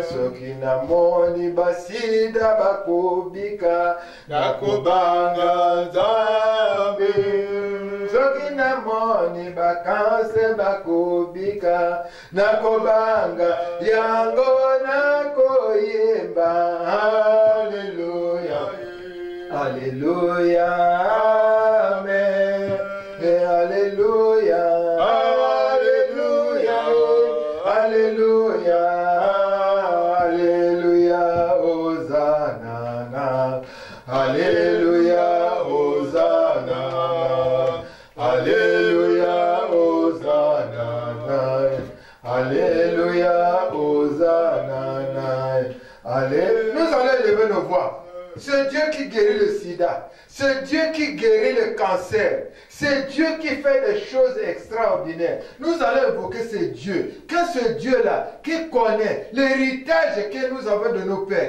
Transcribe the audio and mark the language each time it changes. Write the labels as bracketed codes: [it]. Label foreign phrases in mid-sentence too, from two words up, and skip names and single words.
[ln] Sokina moni basida bakobika, nakobanga Nzambe. Sokina moni bakanse bakobika, nakobanga yango nakoyemba. Alléluia, Alléluia, Amen, Alléluia, Alléluia, Alléluia, Alléluia, Hosanna, Alléluia, Hosanna, Alléluia, Hosanna, Alléluia, Hosanna, [fr] Allez, nous allons élever nos voix. C'est Dieu qui guérit le sida. C'est Dieu qui guérit le cancer. C'est Dieu qui fait des choses extraordinaires. Nous allons évoquer ce Dieu. Que ce Dieu-là, qui connaît l'héritage que nous avons de nos pères.